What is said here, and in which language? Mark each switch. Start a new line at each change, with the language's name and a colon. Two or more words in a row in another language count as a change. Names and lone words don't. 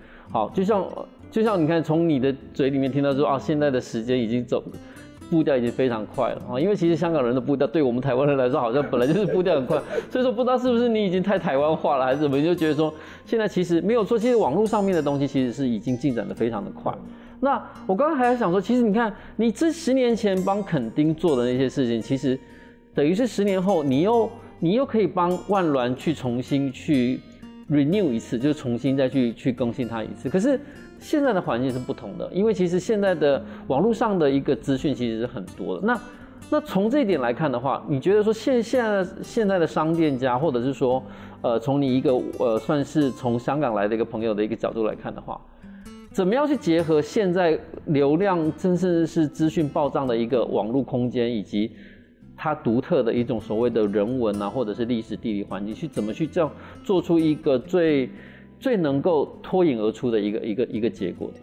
Chinese: 好，就像你看，從你的嘴裡面聽到說現在的時間已經步調已經非常快了啊！因為其實香港人的步調對我們台灣人來說，好像本來就是步調很快，所以說不知道是不是你已經太台灣化了，還是怎麼，你就覺得說現在其實沒有錯，其實網絡上面的東西其實是已經進展得非常的快。那我剛剛還在想說，其實你看你這10年前幫墾丁做的那些事情，其實等於是10年後你又可以幫萬巒去重新去 renew 一次，就重新再去更新它一次。可是现在的环境是不同的，因为其实现在的网络上的一个资讯其实是很多的。那从这一点来看的话，你觉得说现在的商店家，或者是说从你一个算是从香港来的一个朋友的一个角度来看的话，怎么样去结合现在流量甚至是资讯暴涨的一个网络空间，以及它独特的一种所谓的人文啊，或者是历史地理环境，去怎么去这样做出一个最能够脱颖而出的一个结果的？